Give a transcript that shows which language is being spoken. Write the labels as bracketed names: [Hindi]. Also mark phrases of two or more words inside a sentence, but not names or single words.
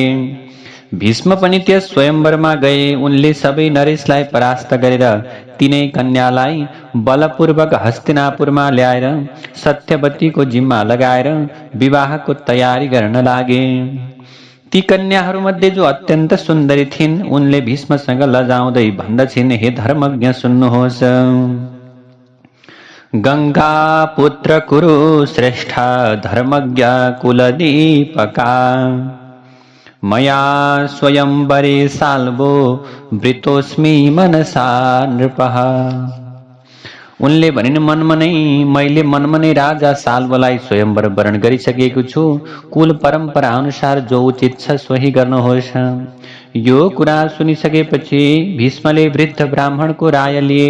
[Nepali] भीष्म पनि त्यस स्वयंवरमा गए। उनले सबै नरेशलाई परास्त गरेर 3 कन्यालाई बलपूर्वक हस्तिनापुरमा ल्याएर सत्यवतीको जिम्मा लगाएर विवाहको तयारी गर्न लागे। ती कन्याहरूमध्ये जो अत्यन्त सुन्दरी थिइन्, उनले भीष्मसँग लजाउँदै भन्दछिन्, हे धर्मज्ञ सुन्नुहोस्, [Sanskrit] गंगा पुत्र कुरु श्रेष्ठ धर्मज्ञ कुलदीपका मया स्वयंवरे साल्वो वृतोस्मि मनसा नृपः। [Nepali] उनले भनिन्, मैले मनमनै राजा साल्वलाई स्वयंवर वरण गरिसकेको छु। कुल परम्परा अनुसार जो उचित छ सोही गर्नुहोस्। यो कुरा सुनिसकेपछि भीष्मले वृद्ध ब्राह्मणको राय लिए।